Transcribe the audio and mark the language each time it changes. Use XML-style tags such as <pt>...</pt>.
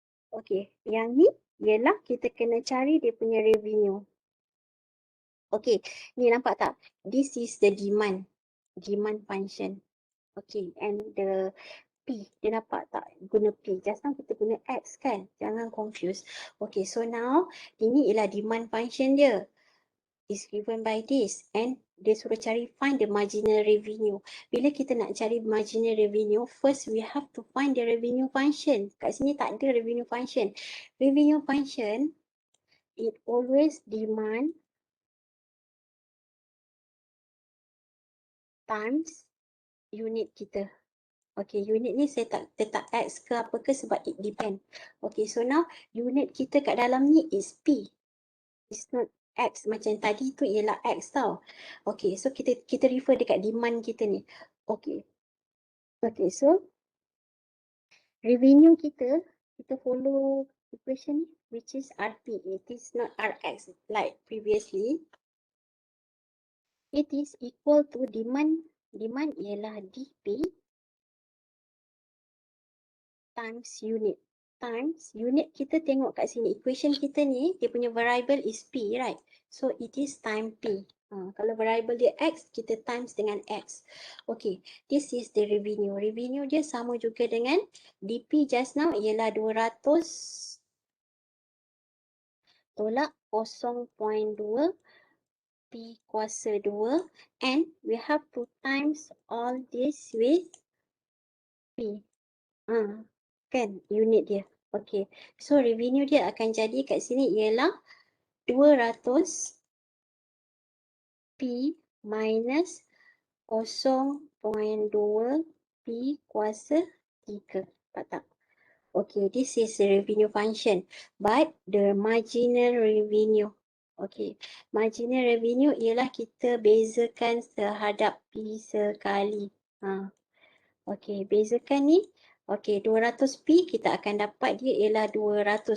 <ms>Okay, yang ni ialah kita kena cari dia punya revenue. Okay, ni nampak tak?</ms> <en>This is the demand function. Okay, and the P,</en> <ms>dia nampak tak? Guna P.</ms> <en>Just now</en> <ms>kita guna X kan? Jangan confuse. Okay, so now ini ialah demand function dia.</ms> <en>Is given by this and</en> <ms>dia suruh cari</ms> <en>find the marginal revenue.</en> <ms>Bila kita nak cari</ms> <en>marginal revenue, first we have to find the revenue function.</en> <ms>Kat sini tak ada</ms> <en>revenue function. Revenue function, it always demand times unit kita.</en> <ms>Okay, unit ni saya tak letak X ke apa ke sebab</ms> <en>it depend. Okay, so now unit</en> <ms>kita kat dalam ni</ms> <en>is P. It's not X</en> <ms>macam tadi tu ialah X tau. Okay, so kita refer dekat demand kita ni. Okay.</ms> <en>Okay, so revenue kita follow equation ni which is RP. It is not RX like previously. It is equal to demand. Demand ialah DP times unit.</en> <ms>Times unit kita tengok kat sini. Equation kita ni, dia punya</ms> <en>variable is P, right? So, it is time P.</en> <ms>Kalau variable dia X, kita times dengan X.</ms> <en>Okay, this is the revenue.</en> <ms>Revenue dia sama juga dengan DP just now ialah 200 tolak 0.2 P kuasa 2</ms> <en>and we have to times all this with P.</en> <ms>Kan unit dia. Okay. So revenue dia akan jadi kat sini ialah 200 P minus 0.2 P kuasa 3. Nampak tak?</ms> <en>Okay, this is the revenue function. But the marginal revenue.</en> <ms>Okay, marginal revenue ialah kita bezakan terhadap P sekali. Okay, bezakan ni. Okay, 200P kita akan dapat dia ialah 200.</ms>